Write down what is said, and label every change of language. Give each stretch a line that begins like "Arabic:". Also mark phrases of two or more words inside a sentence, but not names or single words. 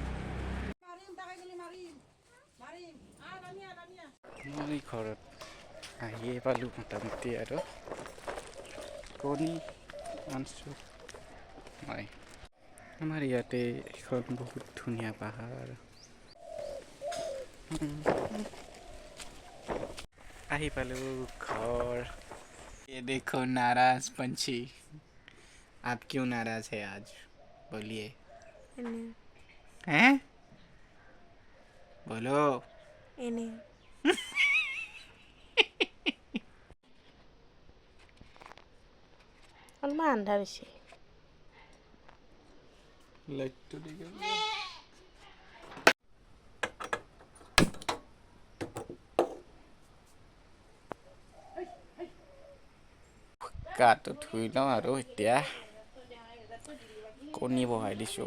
Assamese: মই ঘৰত আহিয়ে পালোঁ মোটামুটি আৰু কণী আনিছোঁ মই। আমাৰ ইয়াতে এখন বহুত ধুনীয়া পাহাৰ। আহি পালোঁ घर।
Hindi: ये देखो नाराज पंछी, आप क्यों नाराज है आज? बोलिए। हैं? बोलो।
Assamese: অলপমান আন্ধাৰ হৈছে লাইটটো দি গ'ল। গাটো ধুই লওঁ আৰু এতিয়া কণী বহাই দিছোঁ।